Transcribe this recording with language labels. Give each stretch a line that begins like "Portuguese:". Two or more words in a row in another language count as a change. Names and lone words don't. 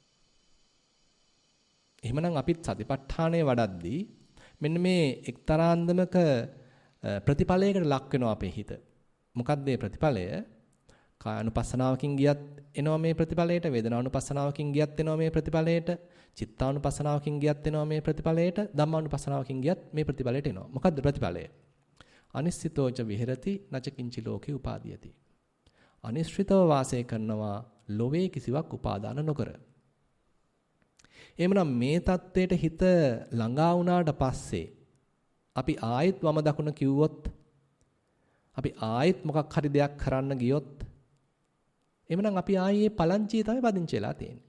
Sinhala: එහෙමනම් අපිත් සතිපට්ඨානය වඩද්දී මෙන්න මේ එක්තරාන්දමක ප්‍රතිඵලයකට ලක් වෙනවා අපේ හිත. මොකක්ද මේ ප්‍රතිඵලය? කායानुපස්සනාවකින් ගියත් එනවා මේ ප්‍රතිඵලයට, වේදනානුපස්සනාවකින් ගියත් එනවා මේ ප්‍රතිඵලයට, චිත්තානුපස්සනාවකින් ගියත් එනවා මේ ප්‍රතිඵලයට, ධම්මානුපස්සනාවකින් ගියත් මේ ප්‍රතිඵලයට එනවා. මොකද්ද ප්‍රතිඵලය?
Pali: අනිශ්චිතෝච විහෙරති නච කිංචි ලෝකේ උපාදීයති.
Sinhala: අනිශ්චිතව වාසය කරනවා ලෝවේ කිසිවක් උපාදාන නොකර. එහෙමනම් මේ தത്വයට හිත ළඟා වුණාට පස්සේ අපි ආයෙත් වම දකුණ කිව්වොත්, අපි ආයෙත් මොකක් හරි දෙයක් කරන්න ගියොත්, එහෙමනම් අපි ආයේ පලංචියේ තමයි පදිංචි වෙලා තියෙන්නේ.